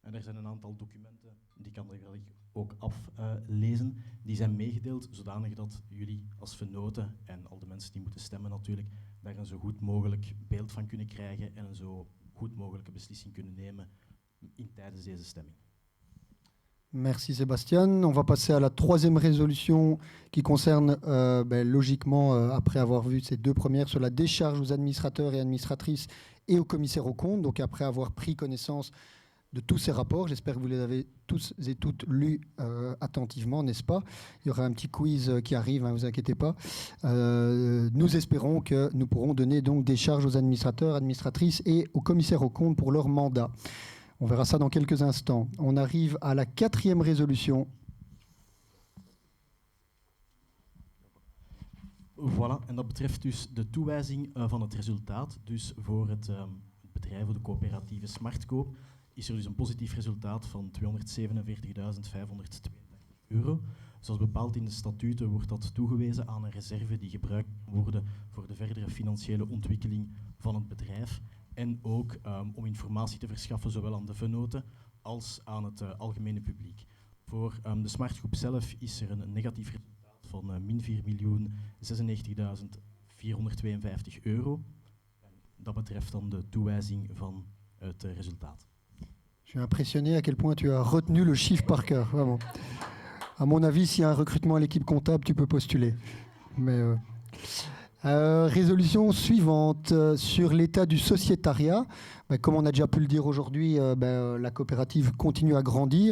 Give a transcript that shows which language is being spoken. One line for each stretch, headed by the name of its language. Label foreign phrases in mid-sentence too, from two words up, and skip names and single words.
Dutch: En er zijn een aantal documenten, die kan ik ook aflezen, die zijn meegedeeld zodanig dat jullie als vennoten en al de mensen die moeten stemmen natuurlijk, daar een zo goed mogelijk beeld van kunnen krijgen en een zo goed mogelijke beslissing kunnen nemen tijdens deze stemming.
French: Merci Sébastien. On va passer à la troisième résolution qui concerne, logiquement, après avoir vu ces deux premières, sur la décharge aux administrateurs et administratrices et aux commissaires aux comptes. Donc après avoir pris connaissance de tous ces rapports, j'espère que vous les avez tous et toutes lus attentivement, n'est-ce pas? Il y aura un petit quiz qui arrive, ne vous inquiétez pas. Nous espérons que nous pourrons donner donc décharge aux administrateurs, administratrices et aux commissaires aux comptes pour leur mandat. On verra ça dans quelques instants. On arrive à la quatrième résolution. Voilà,
Dutch: en dat betreft dus de toewijzing van het resultaat. Dus voor het bedrijf of de coöperatieve Smartco is er dus een positief resultaat van €247.582. Zoals bepaald in de statuten wordt dat toegewezen aan een reserve die gebruikt kan worden voor de verdere financiële ontwikkeling van het bedrijf. En ook om informatie te verschaffen, zowel aan de vennoten als aan het algemene publiek. Voor de Smartgroep zelf is er een negatief resultaat van min €4.096.452. Dat betreft dan de toewijzing van het resultaat.
French: Je suis impressionné à quel point tu as retenu le chiffre par cœur, vraiment. À mon avis, s'il y a un recrutement à l'équipe comptable, tu peux postuler. Mais, résolution suivante sur l'état du sociétariat. Comme on a déjà pu le dire aujourd'hui, la coopérative continue à grandir.